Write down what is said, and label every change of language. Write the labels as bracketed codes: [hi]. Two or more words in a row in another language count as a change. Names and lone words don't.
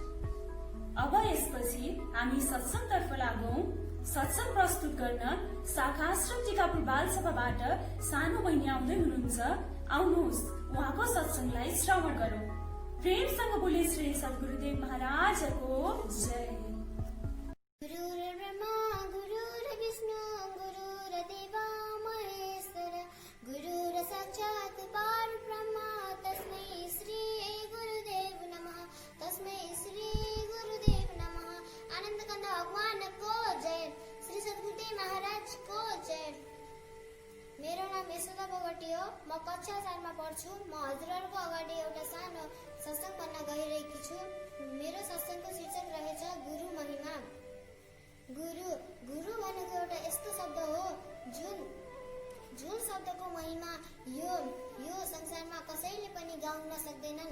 [ne] अब यसपछि हामी सत्संगतर्फ लागौं। सत्संग प्रस्तुत गर्न शाखा आश्रम टिकापुर बालसभाबाट सानो बहिनी आउँदै हुनुहुन्छ। आउनुहोस् उहाँको सत्संगलाई श्रवण गरौं। प्रेमसँग बोले श्री सद्गुरुदेव महाराजको जय। [sa] गुरुर्ब्रह्मा गुरुर्विष्णु गुरुर्देवा महेश्वर गुरुर साक्षात् परब्रह्म तस्मै श्री गुरुदेव नमः। तस्मै श्री गुरुदेव नमः। [hi] आनंद कंद भगवान को जय। श्री सद्गुरुदेव महाराज को जय। [ne] नाम यशोदा बोगटी हो। म कक्षा 4 मा पढ्छु। म हजुरहरूको अगाडि एउटा सानो सत्संग भन्न गइरहेकी छु। मेरो सत्संगको शीर्षक रहेछ गुरु महिमा। गुरु भनेको एउटा यस्तो शब्द हो जुन शब्दको महिमा यो संसारमा कसैले पनि गाउन सक्दैनन्।